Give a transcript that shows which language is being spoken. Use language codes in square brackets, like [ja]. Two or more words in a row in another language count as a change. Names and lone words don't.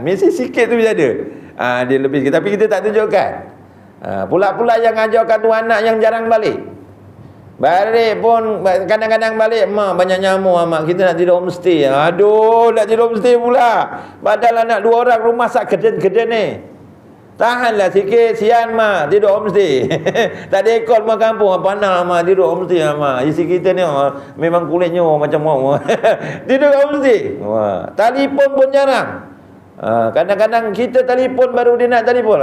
[ms] Mesti sikit tu bisa ada. Dia lebih sikit, tapi kita tak tunjukkan. Pula-pula yang ajarkan tu anak yang jarang balik. Balik pun kadang-kadang balik, mak banyak nyamuk mak, kita nak tidur homestay. Aduh, nak tidur homestay pula. Padahal anak 2 orang rumah sak keden-keden ni. Tahanlah sikit, sian mak, tidur homestay. Tak ada ekor rumah kampung, panas mak, tidur homestay mak. Isi kita ni memang kulitnya macam mak. Tidur homestay. Wah, telefon pun jarang. Kadang-kadang kita telefon baru dia nak telefon.